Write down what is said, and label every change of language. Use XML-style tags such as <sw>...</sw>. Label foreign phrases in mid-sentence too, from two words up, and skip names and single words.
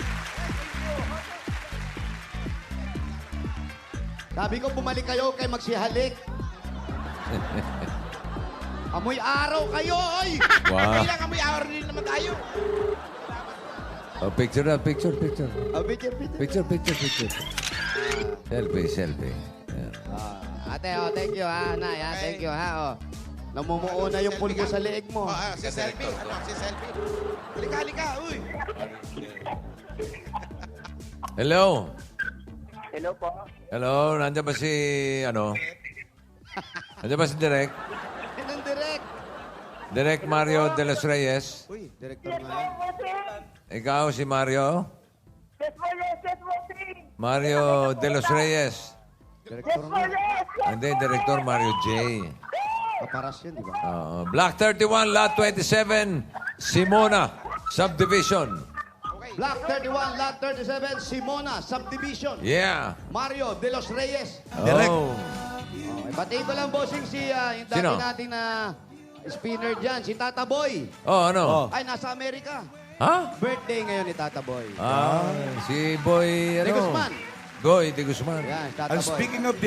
<tl>Sabi ko, bumalik kayo kay magsihalik. Amoy araw kayo, oy! Wow. Kailangan may hour din naman tayo. Oh, picture na, picture. Picture. Selfie. Yan. Ate,</tl> <en>thank you,</en> <tl>ha, Nay, ha?</tl> <en>Thank you,</en> <tl>ha, Namumuo na yung pulbo sa leeg mo. Si Selfie. Ano? Si Selfie. Halika, halika. Uy. Hello? Hello po. Hello? Nandiyan ba si, ano? Nandiyan ba si Direk? Yan ang direct. Direk Mario de los Reyes? Uy, director nga yan. Ikaw si Mario?</tl> <en>Yes, po, yes, yes, po, sir.</en> <tl>Mario de los Reyes? Director nga. Hindi, Director Mario J. Kaparas yun, di ba? Block 31, Lot 27, Simona, Subdivision. Block 31, Lot 37, Simona, Subdivision. Yeah. Mario de los Reyes. Direk. Oh. Okay, batiin ko lang, bossing, si yung dati Sino? natin na spinner dyan, si Tata Boy. Oh, ano? Ay, nasa Amerika. Ha? Birthday ngayon ni Tata Boy. Si Boy, ano? De Guzman. Goy de Guzman. Yan, si Tata</tl> <en>And</en> <tl>Boy.</tl> <en>speaking of</en>